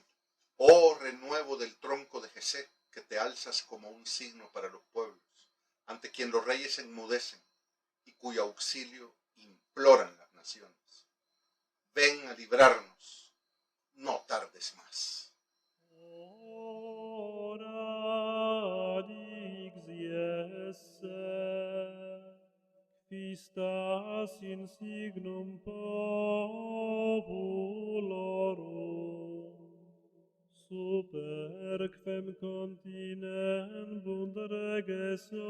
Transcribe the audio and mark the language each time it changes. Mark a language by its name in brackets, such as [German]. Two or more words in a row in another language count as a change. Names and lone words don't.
[Spanish] Oh renuevo del tronco de Jesé, que te alzas como un signo para los pueblos, ante quien los reyes enmudecen y cuyo auxilio imploran las naciones. Ven a librarnos, no tardes más. [Latin] Quistas in signum populorum super quem continent reges